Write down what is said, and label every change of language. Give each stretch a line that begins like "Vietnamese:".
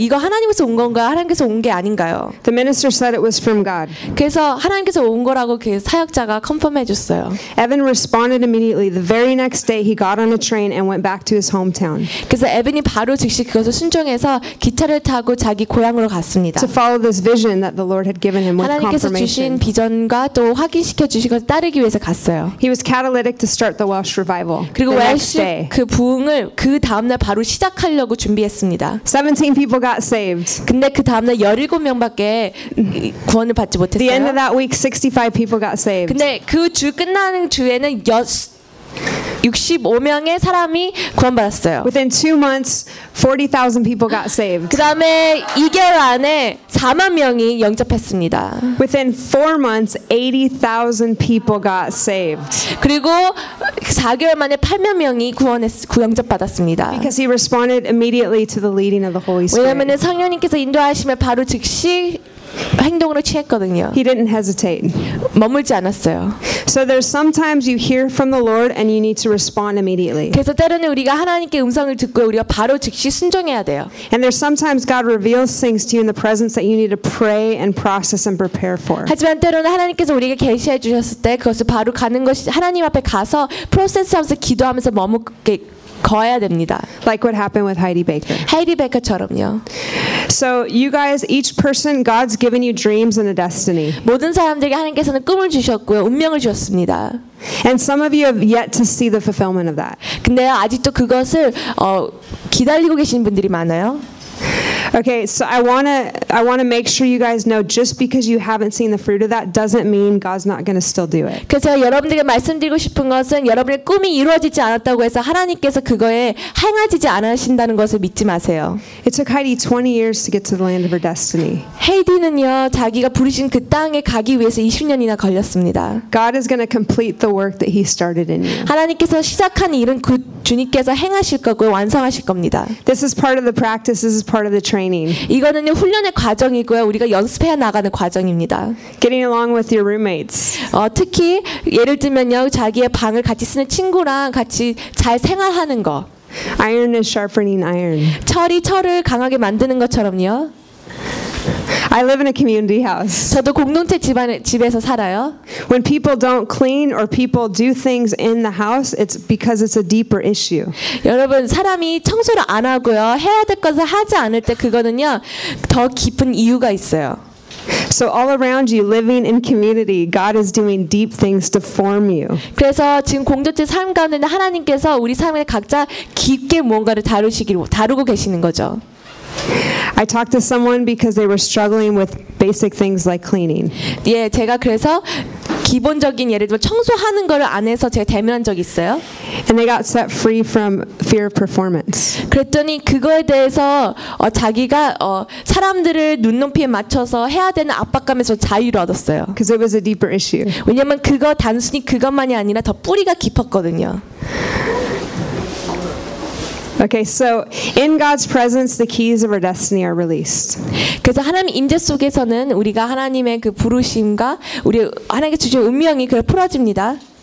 Korean: 이거 하나님께서 온 건가요? 하나님께서 온 게 아닌가요?
English: The minister said it was from God.
Korean: 그래서 하나님께서 온 거라고 그 사역자가 컨펌해 줬어요.
English: Evan responded immediately. The very next day, he got on a train and went back to his hometown.
Korean: 그래서 에빈이 바로 즉시 그것을 순종해서 기차를 타고 자기 고향으로 갔습니다.
English: To follow this vision that the Lord had given him with confirmation.
Korean: 하나님께서 주신 비전과 또 확인시켜 주신 것을 따르기 위해서 갔어요.
English: He was catalytic to start the Welsh revival.
Korean: 그리고 웰시 그 부흥을 그 다음날 바로 시작하려고 준비했습니다.
English: 17 people got saved.
Korean: 근데 그 다음날 17명밖에 구원을 받지 못했어요.
English: The end of that week, 65 people got saved.
Korean: 근데 그 주 끝나는 주에는 65명의 사람이 구원받았어요.
English: Within 2 months, 40,000 people got saved.
Korean: 그다음에 2개월 안에 4만 명이 영접했습니다.
English: Within 4 months, 80,000 people got saved.
Korean: 그리고 4개월 만에 8만 명이 구영접받았습니다.
English: Because he responded immediately to the leading of the Holy Spirit.
Korean: 왜냐하면 성령님께서 인도하심에 바로 즉시 행동으로 취했거든요.
English: He didn't hesitate.
Korean: 머물지 않았어요.
English: So there's sometimes you hear from the Lord and you need to respond immediately.
Korean: 그래서 때로는 우리가 하나님께 음성을 듣고 우리가 바로 즉시 순종해야 돼요.
English: And there's sometimes God reveals things to you in the presence that you need to pray and process and prepare for.
Korean: 하지만 때로는 하나님께서 우리에게 계시해 주셨을 때 그것을 바로 가는 것이 하나님 앞에 가서 프로세스하면서 기도하면서 머물게 거야 됩니다.
English: Like what happened with Heidi Baker.
Korean: Heidi Baker처럼요.
English: So you guys, each person, God's given you dreams and a destiny.
Korean: 모든 사람들에게 하나님께서는 꿈을 주셨고요, 운명을 주셨습니다.
English: And some of you have yet to see the fulfillment of that.
Korean: 근데 아직도 그것을 기다리고 계신 분들이 많아요.
English: Okay, so I wanna make sure you guys know just because you haven't seen the fruit of that doesn't mean God's not gonna still do it.
Korean: 그래서 여러분들에게 말씀드리고 싶은 것은 여러분의 꿈이 이루어지지 않았다고 해서 하나님께서 그거에 행하지지 않으신다는 것을 믿지 마세요.
English: It took Heidi 20 years to get to the land of her destiny.
Korean: 헤이디는요 자기가 부르신 그 땅에 가기 위해서 20년이나 걸렸습니다.
English: God is gonna complete the work that He started in you.
Korean: 하나님께서 시작한 일은 그 주님께서 행하실 거고 완성하실 겁니다.
English: This is part of the practice. This is part of the training.
Korean: 이거는 훈련의 과정이고요. 우리가 연습해야 나가는 과정입니다.
English: Getting along with your roommates.
Korean: 특히 예를 들면요, 자기의 방을 같이 쓰는 친구랑 같이 잘 생활하는 거.
English: Iron is sharpening iron.
Korean: 철이 철을 강하게 만드는 것처럼요.
English: I live in a community house.
Korean: 저도 공동체 집에서 살아요.
English: When people don't clean or people do things in the house, it's because it's a deeper issue.
Korean: 여러분, 사람이 청소를 안 하고요, 해야 될 것을 하지 않을 때 그거는요, 더 깊은 이유가 있어요.
English: So all around you, living in community, God is doing deep things to form you.
Korean: 그래서 지금 공동체 삶 가운데 하나님께서 우리 삶에 각자 깊게 뭔가를 다루고 계시는 거죠.
English: I talked to someone because they were struggling with basic things like cleaning.
Korean: 예, 제가 그래서 기본적인 예를 들어 청소하는 거를 안 해서 제가 대면한 적 있어요.
English: And they got set free from fear of performance.
Korean: 그랬더니 그거에 대해서 자기가 사람들을 눈높이에 맞춰서 해야 되는 압박감에서 자유를 얻었어요.
English: Because it was a deeper issue.
Korean: 왜냐면 그거 단순히 그것만이 아니라 더 뿌리가 깊었거든요.
English: Okay, so in God's presence, the keys of our destiny are released.
Korean: 그래서 하나님 임재 속에서는 우리가 하나님의 그 부르심과 우리 하나님께 주신 운명이 그 풀어집니다.